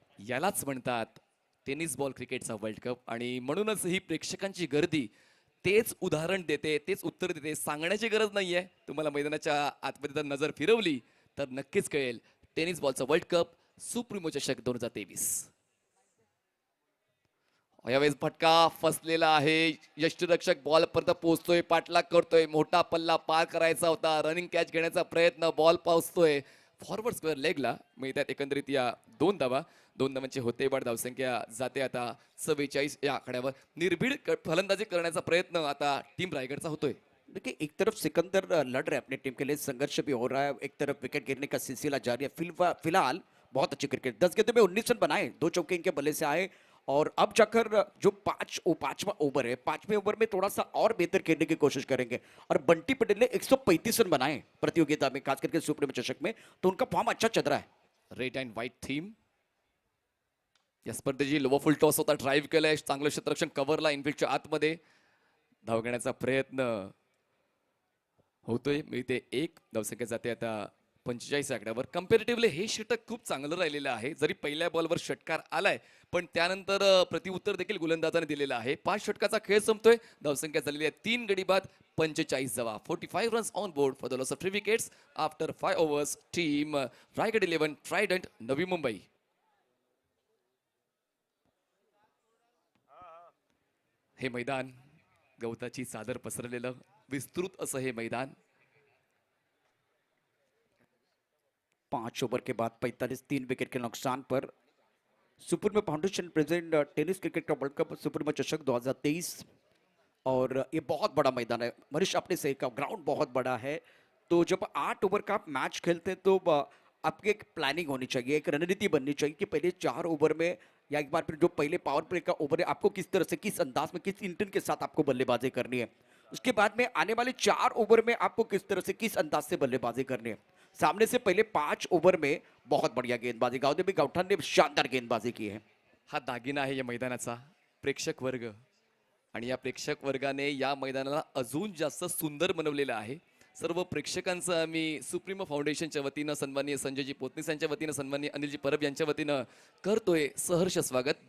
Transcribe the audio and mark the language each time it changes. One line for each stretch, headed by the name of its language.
Marathi: यालाच म्हणतात tennis ball क्रिकेटचा वर्ल्ड कप. आणि म्हणूनच ही प्रेक्षकांची गर्दी तेच उदाहरण देते, तेच उत्तर देते. सांगण्याची गरज नाहीये. तुम्हाला मैदानाच्या आतमध्ये जर नजर फिरवली तर नक्कीच कळेल. टेनिस बॉलचा वर्ल्ड कप सुप्रीमो चषक 2023. यावेळेस फटका फसलेला आहे. यष्टीरक्षक बॉल पर्यंत पोहोचतोय, पाठलाग करतोय. मोठा पल्ला पार करायचा होता. रनिंग कॅच घेण्याचा प्रयत्न. बॉल पोहोचतोय फॉरवर्ड स्क्वेअर लेगला. मिळतात एकंदरीत या 2 धावा. 2 धावांची होते वाढ. धावसंख्या जाते आता 44 या आकड्यावर. निर्भीड फलंदाजी करण्याचा प्रयत्न आता टीम रायगडचा होतोय.
Hindi: देखिए एक तरफ सिकंदर लड़ रहे हैं अपनी टीम के लिए, संघर्ष भी हो रहा है, एक तरफ विकेट गिरने का सिलसिला जारी है. फिलहाल बहुत अच्छी क्रिकेट, 10 गेंदों में 19 रन बनाए, 2 चौके इनके बल्ले से आए. और अब जाकर जो पांचवा ओवर है, 5वें ओवर में थोड़ा सा और बेहतर खेलने की कोशिश करेंगे. और बंटी पटेल ने 135 रन बनाए प्रतियोगिता में, खास करके सुप्रीमो चषक में, तो उनका फॉर्म अच्छा चल रहा है.
English: Red and white theme.
Marathi: या स्पर्धेची लोवर फुल टॉस होता. ड्राईव्ह केलाय. चांगलं क्षेत्ररक्षण कव्हरला इनफिल्डच्या आतमध्ये. धाव घेण्याचा प्रयत्न होतोय. मिळते 1. धावसंख्या जाते आता 45 आकड्यावर. कम्पॅरेटिव्हली हे षटक खूप चांगलं राहिलेलं आहे. जरी पहिल्या बॉलवर षटकार आलाय पण त्यानंतर प्रतिउत्तर देखील गोलंदाजाने दिलेलं आहे. 5 षटकाचा खेळ संपतोय. धावसंख्या झालेली आहे 3 गडी बाद 45 धावा.
English: 45 runs on board for the loss of 3 wickets after 5 overs.
Marathi: Team Raigad 11 Trident Navi Mumbai. हे मैदान गवताची चादर पसरलेलं विस्तृत असं हे मैदान.
Hindi: 5 ओवर के बाद 45, 3 विकेट के नुकसान पर supremo foundation present tennis cricket का वर्ल्ड कप सुप्रीमो चषक 2023. और ये बहुत बड़ा मैदान है मनीष, आपने सही कहा, ग्राउंड बहुत बड़ा है. तो जब 8 ओवर का आप मैच खेलते हैं तो आपकी एक प्लानिंग होनी चाहिए, एक रणनीति बननी चाहिए कि पहले 4 ओवर में या एक बार फिर जो पहले पावर प्ले का ओवर है आपको किस तरह से, किस अंदाज में, किस इंटेंट के साथ आपको बल्लेबाजी करनी है. उसके बाद में आने वाले 4 ओवर में आपको किस तरह से, किस अंदाज से बल्लेबाजी करनी है. सामने से पहले 5 ओवर में बहुत बढ़िया गेंदबाजी, गावदेवी गावठाण ने शानदार गेंदबाजी की है.
Marathi: हा दागिना आहे या मैदानाचा प्रेक्षक वर्ग. आणि या प्रेक्षक वर्गाने या मैदानाला अजून जास्त सुंदर बनवलेलं आहे. सर्व प्रेक्षकांचं आम्ही सुप्रीमो फाउंडेशनच्या वतीनं, सन्माननीय संजयजी पोतनीस यांच्या वतीनं, सन्माननीय अनिलजी परब यांच्या वतीनं करतोय सहर्ष स्वागत.